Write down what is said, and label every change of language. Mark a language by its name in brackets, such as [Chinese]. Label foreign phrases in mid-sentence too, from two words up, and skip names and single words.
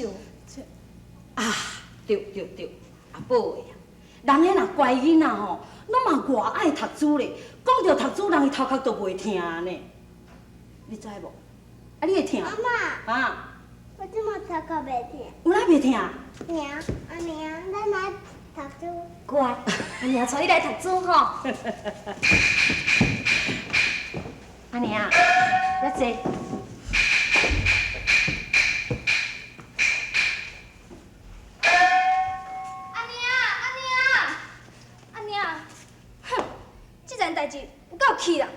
[Min Nan Chinese] 啊，对，阿宝的啊，人迄若乖囡仔吼，拢嘛偌爱读书咧。讲到读书，人伊头壳都袂疼呢。你知无？啊，你会疼？阿妈，啊，我即马头壳袂疼。有哪袂疼？娘，咱来读书。乖，阿娘带你来读书吼。阿娘，要坐。阿娘，哼，这件代志有够气啦！